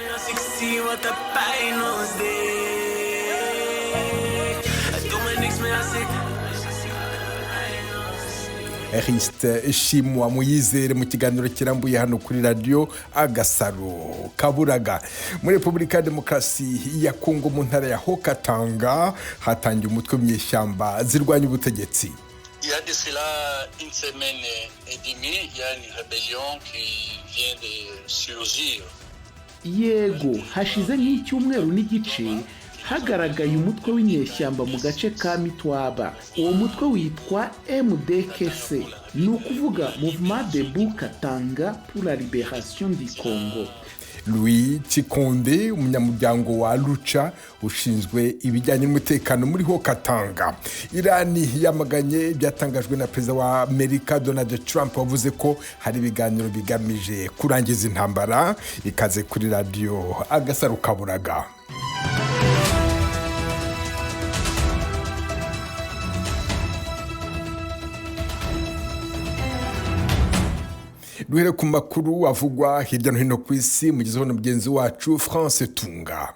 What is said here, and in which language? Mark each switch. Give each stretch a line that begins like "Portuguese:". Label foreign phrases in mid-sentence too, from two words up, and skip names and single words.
Kinyarwanda: Eriste Shimwa Muyizere mu kiganiro kirambuye hano kuri radio Agasaro Kaburaga. Muri Republika ya Demokarasi ya Kongo mu ntara ya Haut-Katanga hatangiye umutwe w'imyeshyamba zirwanya ubutegetsi.
French: Il y a de cela une semaine et demie, il y a une rébellion qui vient de surgir.
Kinyarwanda: Yego, hashize nk'icyumweru n'igice hagaragaye umutwe w'inyeshyamba mu gace ka Mitwaba. Uwo mutwe witwa MDKC, ni ukuvuga Mouvement Debout Katanga pour la Libération du Congo. Louis Chikonde umunyamuryango wa Lucha ushinzwe ibijyanye n'umutekano muri Haut-Katanga. Irani yamaganye byatangajwe na Perezida wa Amerika Donald Trump wavuze ko hari ibiganiro bigamije kurangiza intambara. Ikaze kuri radio Agasaro Kaburaga. Duhere ku makuru avugwa hirya no hino ku isi mugizeho na mugenzi wacu France Tunga.